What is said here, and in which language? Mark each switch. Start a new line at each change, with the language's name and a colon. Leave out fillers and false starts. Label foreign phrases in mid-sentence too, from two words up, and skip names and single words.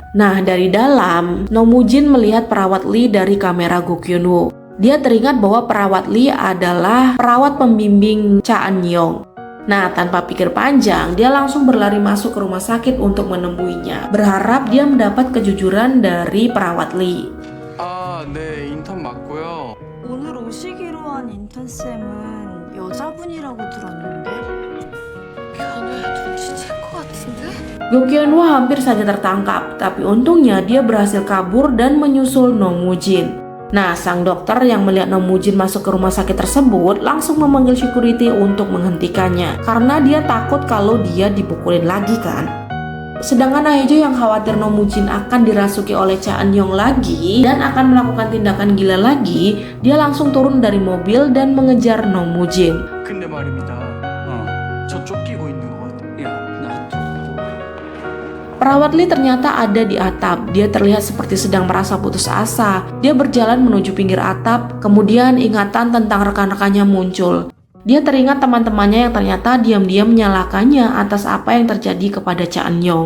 Indonesian: Nah, dari dalam, Nomujin melihat perawat Lee dari kamera Go Kyun-woo. Dia teringat bahwa perawat Lee adalah perawat pembimbing Cha An-yong. Nah, tanpa pikir panjang, dia langsung berlari masuk ke rumah sakit untuk menemuinya. Berharap dia mendapat kejujuran dari perawat Lee.
Korean: 아, 네, 인턴 맞고요. 오늘 오시기로 한 인턴쌤은 여자분이라고 들었는데 변호야 눈치챌 것 같은데?
Indonesian: Go Kyun-woo hampir saja tertangkap, tapi untungnya dia berhasil kabur dan menyusul Nomujin. Nah, sang dokter yang melihat Nomujin masuk ke rumah sakit tersebut langsung memanggil security untuk menghentikannya karena dia takut kalau dia dipukulin lagi kan. Sedangkan Nahejo yang khawatir Nomujin akan dirasuki oleh Cha An-yong lagi dan akan melakukan tindakan gila lagi, dia langsung turun dari mobil dan mengejar Nomujin.
Korean: 근데 말입니다. 저 쫓기고 있는 것 같아. 야, 나도.
Indonesian: Perawat Lee ternyata ada di atap. Dia terlihat seperti sedang merasa putus asa. Dia berjalan menuju pinggir atap, kemudian ingatan tentang rekan-rekannya muncul. Dia teringat teman-temannya yang ternyata diam-diam menyalahkannya atas apa yang terjadi kepada Cha An-yong.